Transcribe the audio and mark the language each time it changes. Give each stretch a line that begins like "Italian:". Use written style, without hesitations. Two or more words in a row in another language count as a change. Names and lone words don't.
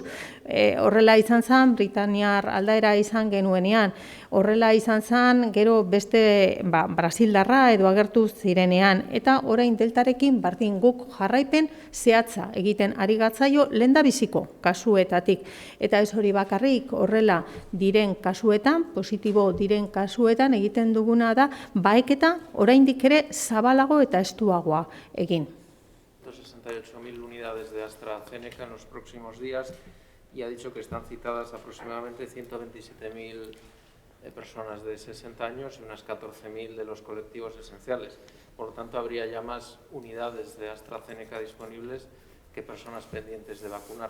Basque: Horrela izan zen, Britaniar aldaera izan genuenean, horrela izan zen, gero beste Brasildarra edo agertu zirenean, eta orain deltarekin bardin guk jarraipen zehatza egiten ari gatzaio lehendabiziko kasuetatik. Eta ez hori bakarrik horrela diren kasuetan, positibo diren kasuetan egiten duguna da, baeketa oraindik ere zabalago eta estuagoa egin.
Spanish: 168.000 unidades de AstraZeneca en los próximos días y ha dicho que están citadas aproximadamente 127.000 personas de 60 años y unas 14.000 de los colectivos esenciales. Por lo tanto, habría ya más unidades de AstraZeneca disponibles que personas pendientes de vacunar.